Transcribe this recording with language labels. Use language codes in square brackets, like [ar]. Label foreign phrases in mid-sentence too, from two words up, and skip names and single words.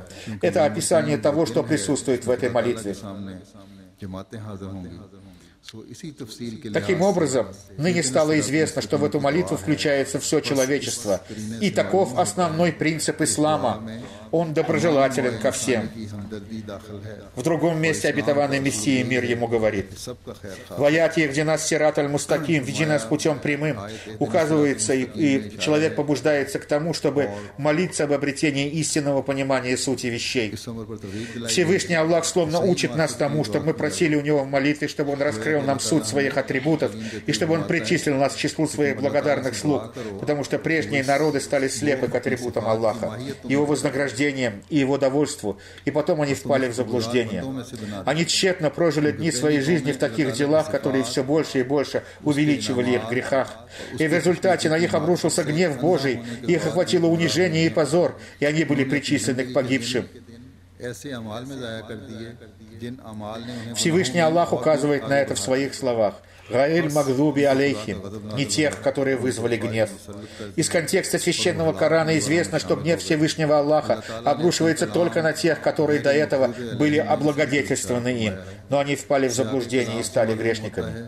[ru] Это описание того, что присутствует в этой молитве. Таким образом, ныне стало известно, что в эту молитву включается все человечество, и таков основной принцип ислама. Он доброжелателен ко всем. В другом месте обетованный Мессия, мир ему, говорит: «В аяте [ar] اهدنا الصراط المستقيم», [ru] «Веди нас путем прямым», указывается, и человек побуждается к тому, чтобы молиться об обретении истинного понимания сути вещей. Всевышний Аллах словно учит нас тому, чтобы мы просили у Него в молитве, чтобы Он раскрыл нам суть своих атрибутов, и чтобы Он причислил нас к числу своих благодарных слуг, потому что прежние народы стали слепы к атрибутам Аллаха, Его вознаграждением и Его довольству, и потом они впали в заблуждение. Они тщетно прожили дни своей жизни в таких делах, которые все больше и больше увеличивали их в грехах. И в результате на них обрушился гнев Божий, их охватило унижение и позор, и они были причислены к погибшим. [ur] ایسے اعمال میں ضائع کر دیے جن اعمال نے انہیں [ru] Всевышний Аллах указывает на это в своих словах. [ar] «غير المغضوب عليهم» [ru] — не тех, которые вызвали гнев. Из контекста священного Корана известно, что гнев Всевышнего Аллаха обрушивается только на тех, которые до этого были облагодетельствованы им, но они впали в заблуждение и стали грешниками.